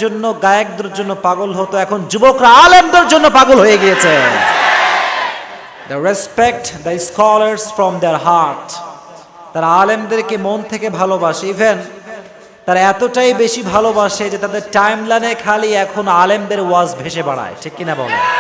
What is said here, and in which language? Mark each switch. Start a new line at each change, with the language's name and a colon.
Bangla: জন্য গায়কদের জন্য পাগল হতো, এখন যুবকরা আলেমদের জন্য পাগল হয়ে গিয়েছে।
English: They respect the scholars from their heart.
Bangla: তারা আলেমদেরকে মন থেকে ভালোবাসে, ইভেন তারা এতটাই বেশি ভালোবাসে যে তাদের টাইমলাইনে খালি এখন আলেমদের ওয়াজ ভেসে বেড়ায়, ঠিক কিনা বলে?